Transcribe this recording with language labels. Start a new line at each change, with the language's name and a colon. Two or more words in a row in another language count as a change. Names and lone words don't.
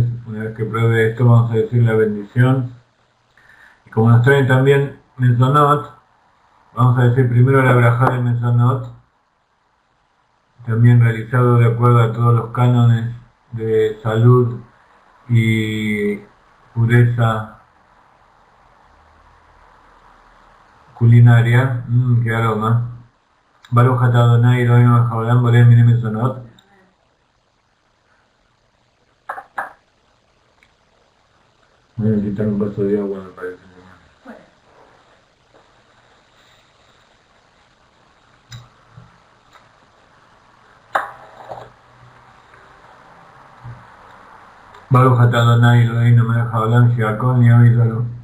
Spanish: Una vez que pruebe esto vamos a decir la bendición. Y como nos traen también Mezonot, vamos a decir primero la braja de Mezonot, también realizado de acuerdo a todos los cánones de salud y pureza culinaria. Qué aroma.
Hebrew: ברוך אתה אדני אלהינו מלך העולם בורא מיני מזונות.
Spanish: Voy a necesitar un vaso de agua, me parece.
Hebrew: ברוך אתה אדני אלהינו מלך העולם שהכל נהיה בדברו.